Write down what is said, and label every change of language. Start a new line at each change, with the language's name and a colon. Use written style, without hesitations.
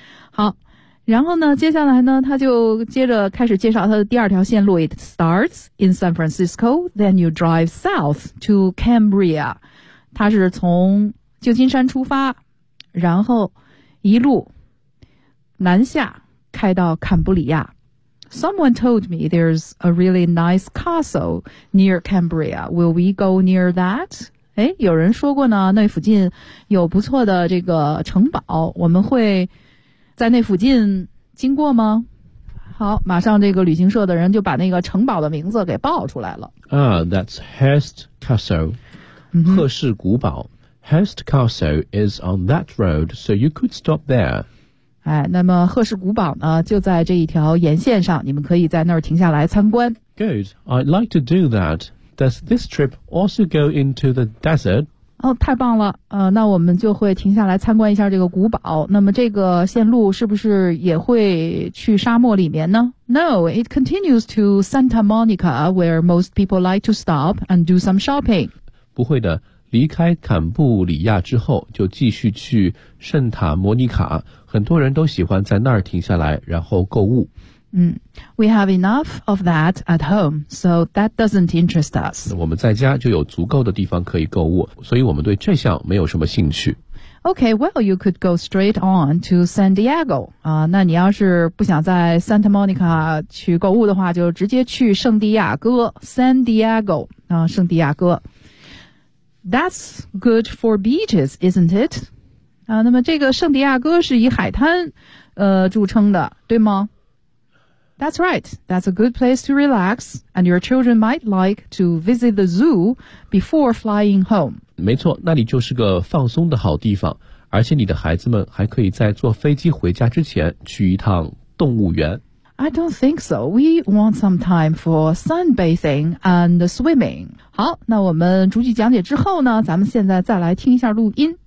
Chinese: 好，然后呢，接下来呢，他就接着开始介绍他的第二条线路。
English: It starts in San Francisco, then you drive south to Cambria。
Chinese: 他是从旧金山出发，然后一路南下开到坎布里亚。
English: Someone told me there's a really nice castle near Cambria. Will we go near that?
Chinese: 哎，有人说过呢，那附近有不错的这个城堡，我们会在那附近经过吗？好，马上这个旅行社的人就把那个城堡的名字给报出来了。 That's Hearst Castle. 赫氏古堡。
English: Hearst Castle is on that road, so you could stop there.
Chinese: 哎，那么赫氏古堡呢，就在这一条沿线上，你们可以在那儿停下来参观。
English: Good, I'd like to do that. Does this trip also go into the desert?
Chinese: 哦，太棒了，那我们就会停下来参观一下这个古堡。那么这个线路是不是也会去沙漠里面呢？
English: No, it continues to Santa Monica, where most people like to stop and do some shopping.
Chinese: 不会的，离开坎布里亚之后就继续去圣塔莫尼卡，很多人都喜欢在那儿停下来然后购物。
English: We have enough of that at home, so that doesn't interest us.
Chinese: 我们在家就有足够的地方可以购物，所以我们对这项没有什么兴趣。
English: Okay, well, you could go straight on to San Diego.
Chinese: 那你要是不想在 Santa Monica 去购物的话，就直接去圣地亚哥 ,San Diego, 圣地亚哥。
English: That's good for beaches, isn't it?
Chinese: 那么这个圣地亚哥是以海滩著称的，对吗？
English: That's right. That's a good place to relax, and your children might like to visit the zoo before flying home.
Chinese: 没错，那里就是个放松的好地方，而且你的孩子们还可以在坐飞机回家之前去一趟动物园。
English: I don't think so. We want some time for sunbathing and swimming.
Chinese: 好，那我们逐句讲解之后呢，咱们现在再来听一下录音。